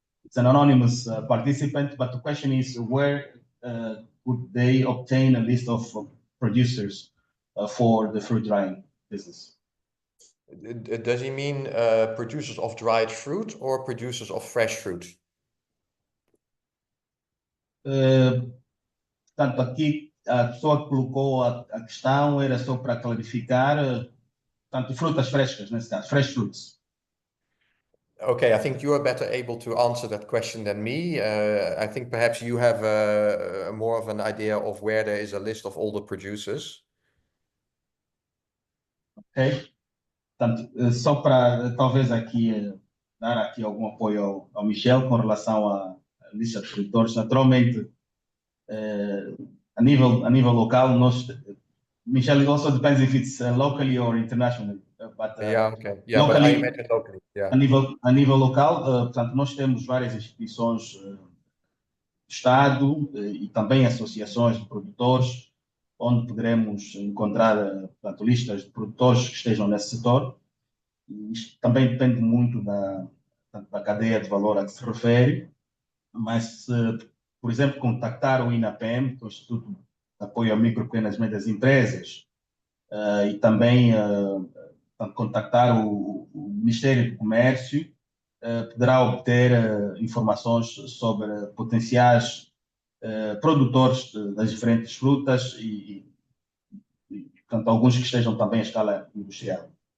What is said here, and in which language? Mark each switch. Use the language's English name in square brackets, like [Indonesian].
[English] It's an anonymous participant, but the question is where would they obtain a list of producers for the fruit drying business? Does he mean producers of dried fruit or producers of fresh fruit? [Portuguese] Portanto, aqui a pessoa que colocou a questão era só para clarificar, portanto, frutas frescas, nesse caso, [English] fresh fruits. Okay, I think you are better able to answer that question than me. I think perhaps you have more of an idea of where there is a list of all the producers. Ok? [Portuguese] Portanto, só para talvez aqui dar aqui algum apoio ao Michel com relação à lista de produtores. Naturalmente, a nível local, [English] Michel, it also depends if it's locally or internationally. But, Yeah, okay. Yeah, locally, but I imagine locally, yeah. [Portuguese] a nível local, portanto, nós temos várias instituições do Estado e também associações de produtores, onde poderemos encontrar portanto, listas de produtores que estejam nesse setor. Isto também depende muito da cadeia de valor a que se refere, mas se, por exemplo, contactar o INAPEM, que é o Instituto de Apoio a Micro, Pequenas e Médias Empresas, e também contactar o Ministério do Comércio, poderá obter informações sobre potenciais produtores das diferentes frutas e, portanto, alguns que estejam também à escala industrial.